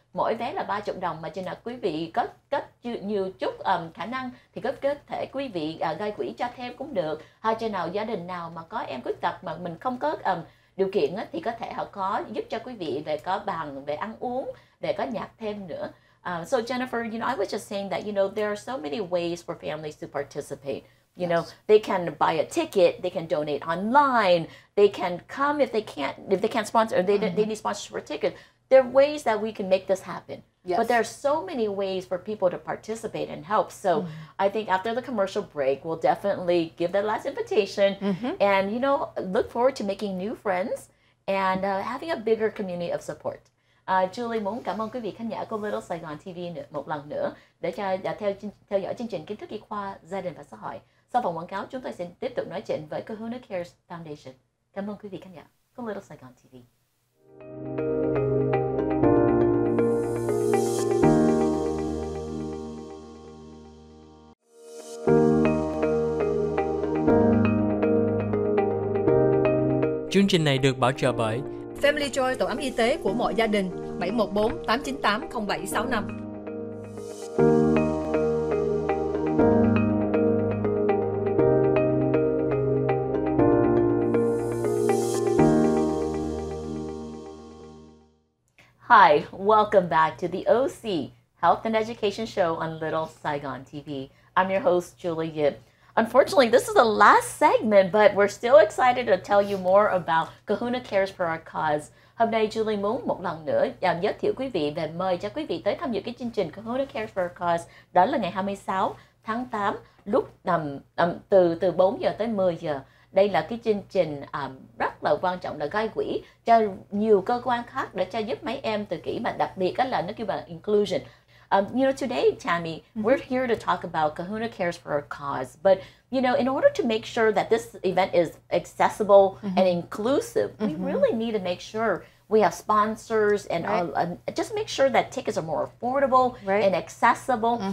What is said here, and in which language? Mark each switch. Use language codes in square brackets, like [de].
[vi] Mỗi vé là 30 đồng, mà chừng nào quý vị có nhiều chút khả năng thì có thể quý vị gây quỹ cho thêm cũng được. Hay chừng nào gia đình nào mà có em khuyết tật mà mình không có điều kiện thì có thể họ có giúp cho quý vị về có bàn, về ăn uống, về có nhạc thêm nữa. [en] So Jennifer, I was just saying that, there are so many ways for families to participate. You know, they can buy a ticket, they can donate online, they can come if they can't sponsor, or they need sponsorship for a ticket. There are ways that we can make this happen. Yes. But there are so many ways for people to participate and help. So I think after the commercial break, we'll definitely give that last invitation and, look forward to making new friends and having a bigger community of support. [vi] Julie muốn cảm ơn quý vị khán giả của Little Saigon TV một lần nữa để cho theo dõi chương trình kiến thức y khoa gia đình và xã hội. Sau vòng quảng cáo, chúng tôi sẽ tiếp tục nói chuyện với Kahuna Cares Foundation. Cảm ơn quý vị khán giả của Little Saigon TV. Chương trình này được bảo trợ bởi Family Joy, tổ ấm y tế của mọi gia đình, 714 898 0765. [en] Hi, welcome back to the OC Health and Education Show on Little Saigon TV. I'm your host, Julie Yip. Unfortunately, this is the last segment, but we're still excited to tell you more about Kahuna Cares for Our Cause. [vi] Hôm nay Julie muốn một lần nữa giới thiệu quý vị về mời cho quý vị tới tham dự cái chương trình Kahuna Cares for Our Cause. Đó là ngày 26 tháng 8 lúc từ 4 giờ tới 10 giờ. Đây là cái chương trình rất là quan trọng, là gây quỹ cho nhiều cơ quan khác để cho giúp mấy em tự kỷ, mà đặc biệt là nó kêu là inclusion. [en] Today, Tammy, we're here to talk about Kahuna Cares for Our Cause. But, in order to make sure that this event is accessible and inclusive, we really need to make sure we have sponsors and just make sure that tickets are more affordable and accessible.